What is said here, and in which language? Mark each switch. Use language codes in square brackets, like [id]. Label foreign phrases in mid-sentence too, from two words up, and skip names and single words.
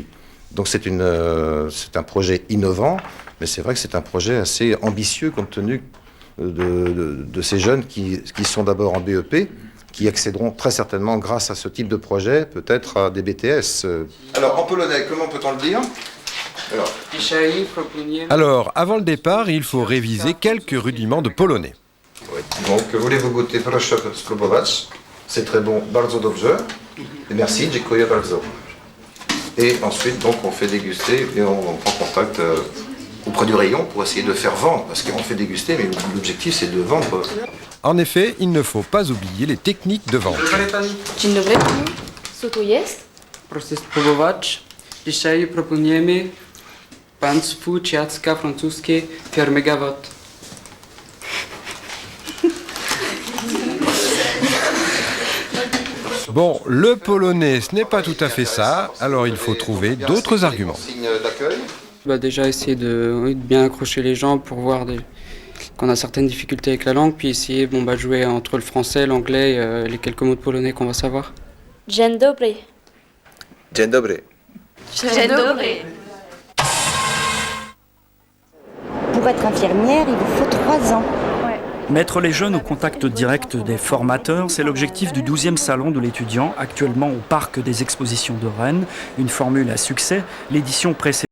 [fr] Donc c'est un projet innovant, mais c'est vrai que c'est un projet assez ambitieux compte tenu de ces jeunes qui sont d'abord en BEP, qui accéderont très certainement grâce à ce type de projet, peut-être à des BTS. Alors en polonais, comment peut-on le dire ? Alors, avant le départ, il faut réviser quelques rudiments de polonais. Oui. Donc, voulez-vous goûter? [pl] Proszę spróbować. [fr] C'est très bon, [pl] bardzo dobrze. [fr] Et merci, [pl] dziękuję bardzo. [fr] Et ensuite, donc, on fait déguster et on prend contact auprès du rayon pour essayer de faire vendre. Parce qu'on fait déguster, mais l'objectif, c'est de vendre. En effet, il ne faut pas oublier les techniques de vente. [pl] Dzień dobry. Co tu jest? Proszę spróbować. Dzisiaj proponujemy państwu ciastka francuskie firmy Gavot. [fr] Bon, le polonais, ce n'est pas tout à fait ça, alors il faut trouver d'autres arguments. Déjà essayer de bien accrocher les gens pour voir qu'on a certaines difficultés avec la langue, puis essayer de jouer entre le français, l'anglais et les quelques mots de polonais qu'on va savoir. [pl] Dzień dobry. Dzień dobry. Dzień dobry. [fr] Pour être infirmière, il vous faut 3 ans. Mettre les jeunes au contact direct des formateurs, c'est l'objectif du 12e salon de l'étudiant, actuellement au Parc des Expositions de Rennes. Une formule à succès, l'édition précédente